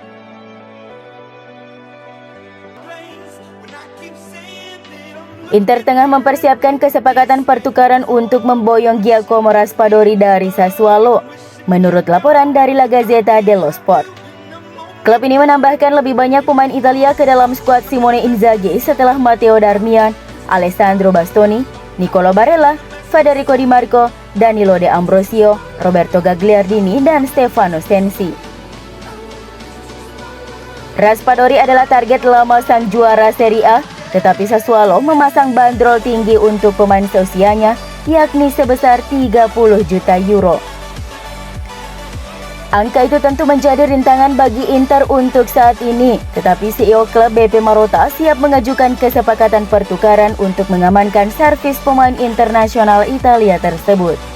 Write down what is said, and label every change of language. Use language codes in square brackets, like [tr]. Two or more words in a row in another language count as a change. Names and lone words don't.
[id] Inter tengah mempersiapkan kesepakatan pertukaran untuk memboyong Giacomo Raspadori dari Sassuolo, menurut laporan dari La Gazzetta dello Sport. Klub ini menambahkan lebih banyak pemain Italia ke dalam skuad Simone Inzaghi setelah Matteo Darmian, Alessandro Bastoni, Nicolo Barella, Federico Di Marco, Danilo De Ambrosio, Roberto Gagliardini, dan Stefano Sensi. Raspadori adalah target lama sang juara Serie A, tetapi Sassuolo memasang bandrol tinggi untuk pemain seusianya, yakni sebesar 30 juta euro. Angka itu tentu menjadi rintangan bagi Inter untuk saat ini, tetapi CEO klub BP Marotta siap mengajukan kesepakatan pertukaran untuk mengamankan servis pemain internasional Italia tersebut.